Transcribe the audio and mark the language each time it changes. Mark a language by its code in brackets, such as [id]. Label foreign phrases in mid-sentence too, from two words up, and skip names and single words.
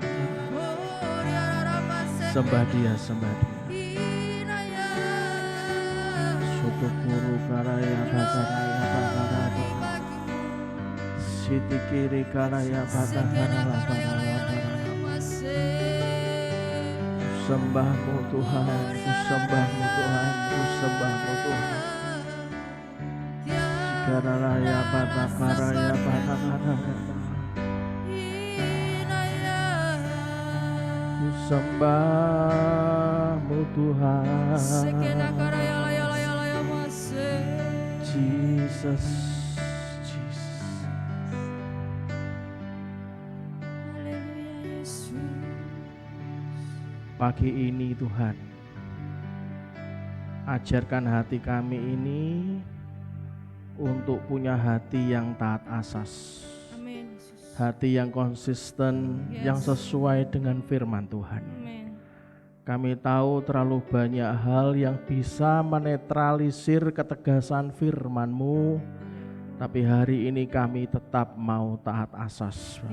[id] Sembah dia, sembah dia. Sutukuru kalaya pantara. Siti kiri kalaya pantara. Sembahmu Tuhan, ku sembahmu Tuhan, ku sembahmu Tuhan. Karaya pada karaya pada ku sembahmu Tuhan. Jesus, Jesus. Pagi ini Tuhan, ajarkan hati kami ini untuk punya hati yang taat asas. Amin. Hati yang konsisten, yang sesuai dengan firman Tuhan. Amin. Kami tahu terlalu banyak hal yang bisa menetralisir ketegasan firman-Mu, tapi hari ini kami tetap mau taat asas, Bapak.